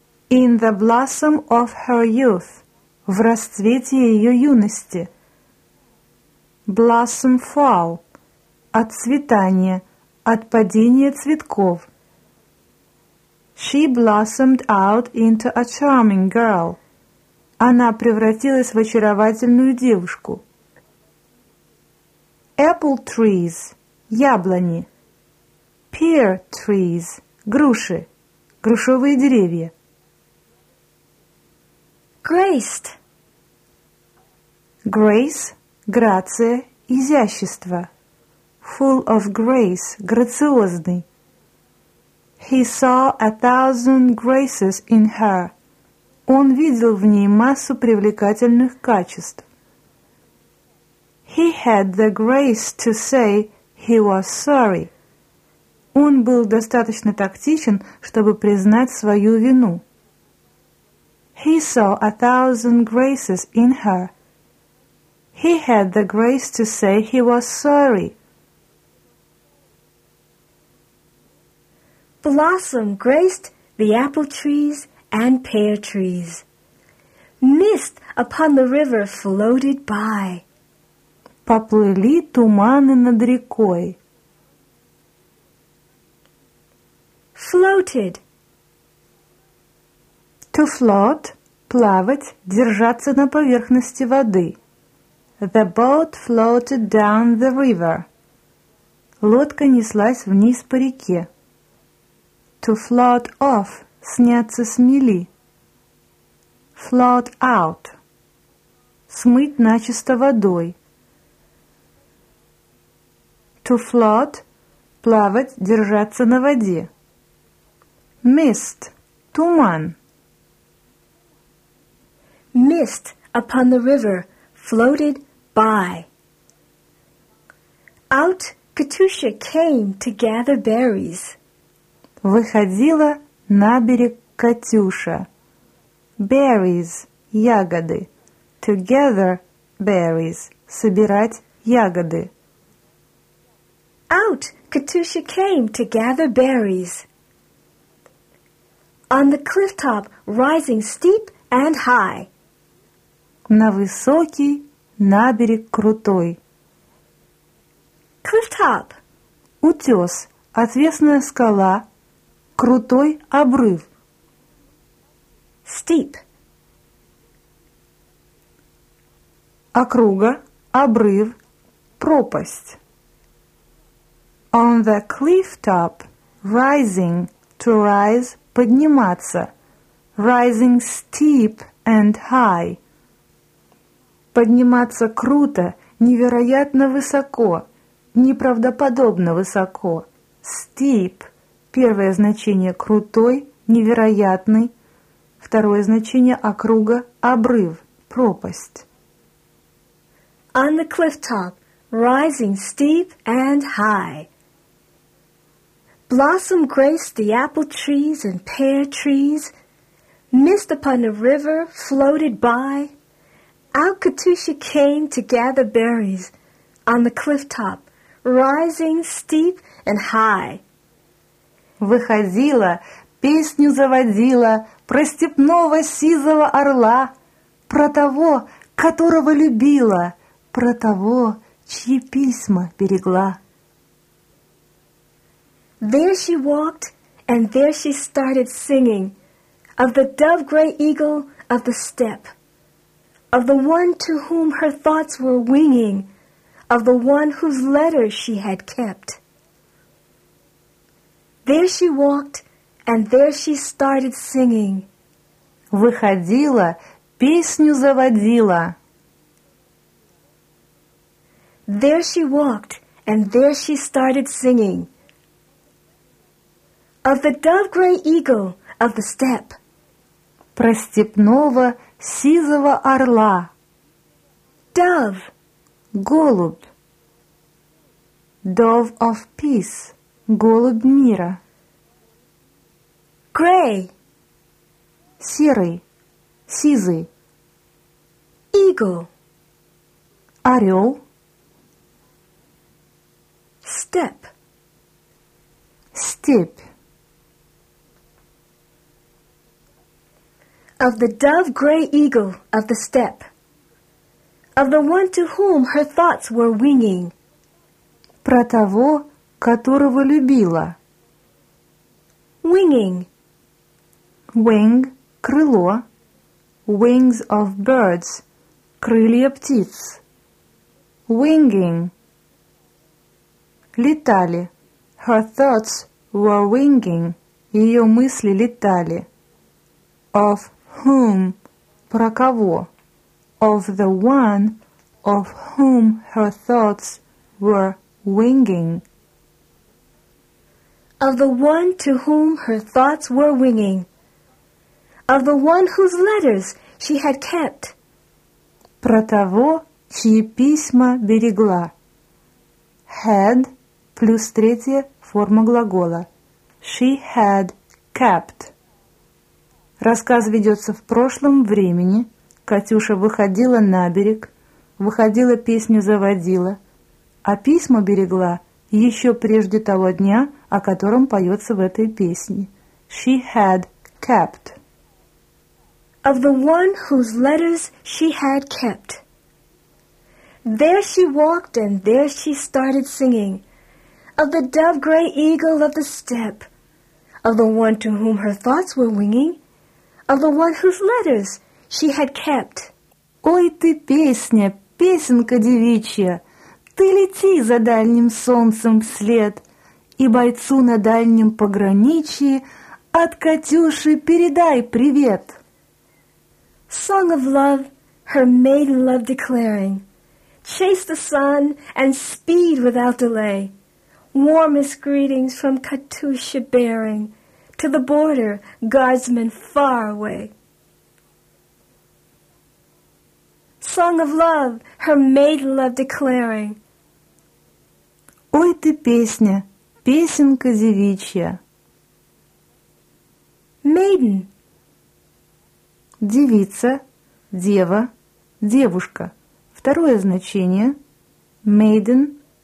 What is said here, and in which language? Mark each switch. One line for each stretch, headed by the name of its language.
English: In the blossom of her youth.
Russian: В расцвете ее юности.
English: Blossom fall.
Russian: От цветания. От падения цветков.
English: She blossomed out into a charming girl.
Russian: Она превратилась в очаровательную девушку.
English: Apple trees – яблони. Pear trees
Russian: – груши, грушевые деревья.
English: Graced.
Russian: Grace – грация, изящество.
English: Full of grace – грациозный. He saw a thousand graces in her.
Russian: Он видел в ней массу привлекательных качеств.
English: He had the grace to say he was sorry.
Russian: Он был достаточно тактичен, чтобы признать свою вину.
English: He saw a thousand graces in her. He had the grace to say he was sorry. Blossom graced the apple trees and pear trees. Mist upon the river floated by.
Russian: Поплыли туманы над рекой.
English: Floated. To float
Russian: – плавать, держаться на поверхности воды.
English: The boat floated down the river.
Russian: Лодка неслась вниз по реке.
English: To float off
Russian: – сняться с мели.
English: Float out
Russian: – смыть начисто водой.
English: To float
Russian: – плавать, держаться на воде.
English: Mist – туман. Mist upon the river floated by. Out Katusha came to gather berries.
Russian: Выходила на берег Катюша.
English: Berries – ягоды. To gather berries –
Russian: собирать ягоды.
English: Out Katusha came to gather berries. On the clifftop rising steep and high.
Russian: На высокий, на берег крутой.
English: Clifftop.
Russian: Утес, отвесная скала, крутой обрыв.
English: Steep.
Russian: Округа, обрыв, пропасть.
English: On the cliff top, rising, to rise, подниматься. Rising steep and high.
Russian: Подниматься круто, невероятно высоко, неправдоподобно высоко. Steep – первое значение – крутой, невероятный. Второе значение – округа, обрыв, пропасть.
English: On the cliff top, rising steep and high. Blossom graced the apple trees and pear trees. Mist upon the river floated by. Out Katusha came to gather berries on the clifftop, rising steep and high.
Russian: Выходила, песню заводила про степного сизого орла, про того, которого любила, про того, чьи письма берегла.
English: There she walked, and there she started singing, of the dove-gray eagle of the steppe, of the one to whom her thoughts were winging, of the one whose letter she had kept. There she walked, and there she started singing.
Russian: Выходила, песню заводила.
English: There she walked, and there she started singing. Of the dove-gray eagle of the steppe.
Russian: Про степного сизого орла.
English: Dove. Голубь. Dove of peace.
Russian: Голубь мира.
English: Gray.
Russian: Серый. Сизый.
English: Eagle.
Russian: Орел.
English: Step.
Russian: Степь.
English: Of the dove-gray eagle of the steppe. Of the one to whom her thoughts were winging.
Russian: Про того, которого любила.
English: Winging. Wing – крыло. Wings of birds –
Russian: крылья птиц.
English: Winging. Летали. Her thoughts were winging.
Russian: Ее мысли летали.
English: Of whom –
Russian: про кого.
English: Of the one of whom her thoughts were winging. Of the one to whom her thoughts were winging. Of the one whose letters she had kept.
Russian: Про того, чьи письма берегла. Had плюс третья форма глагола.
English: She had kept.
Russian: Рассказ ведется в прошлом времени. Катюша выходила на берег, выходила, песню заводила, а письма берегла еще прежде того дня, о котором поется в этой песне.
English: She had kept. Of the one whose letters she had kept. There she walked and there she started singing. Of the dove-gray eagle of the steppe. Of the one to whom her thoughts were winging. Of the one whose letters she had kept.
Russian: Ой, ты песня, песенка девичья, ты лети за дальним солнцем вслед, и бойцу на дальнем пограничье от Катюши передай привет.
English: Song of love, her maiden love declaring, chase the sun and speed without delay, warmest greetings from Katusha bearing to the border, guardsmen far away. Song of love, her maiden love declaring.
Russian: Ой, ты песня, песенка девичья.
English: Maiden.
Russian: Девица, дева, девушка. Второе значение. Maiden.